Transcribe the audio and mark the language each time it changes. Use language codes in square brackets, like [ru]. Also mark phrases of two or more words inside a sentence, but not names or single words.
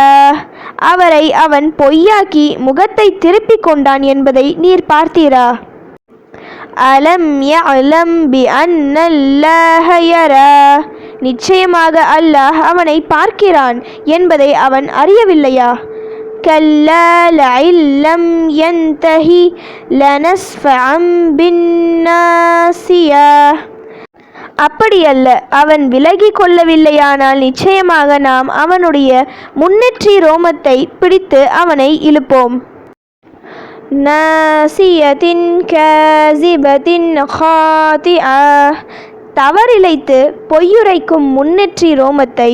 [ta] அவரை அவன் பொய்யாக்கி முகத்தை திருப்பிக் கொண்டான் என்பதை நீர் பார்த்தீரா? [ar] ألم يعلم ب أن الله يرى. [ta] நிச்சயமாக அல்லாஹ் அவனை பார்க்கிறான் என்பதை அவன் அறியவில்லையா? [ar] كلا لئن لم ينتهي لنسفعا بالناصية. [ta] அப்படியல்ல, அவன் விலகி கொள்ளவில்லையானால் நிச்சயமாக நாம் அவனுடைய முன்னெற்றி ரோமத்தை பிடித்து அவனை இழுப்போம். [ar] ناصية كاذبة خاطئة, [ta] தவறிழைத்து பொய்யுரைக்கும் முன்னெற்றி ரோமத்தை.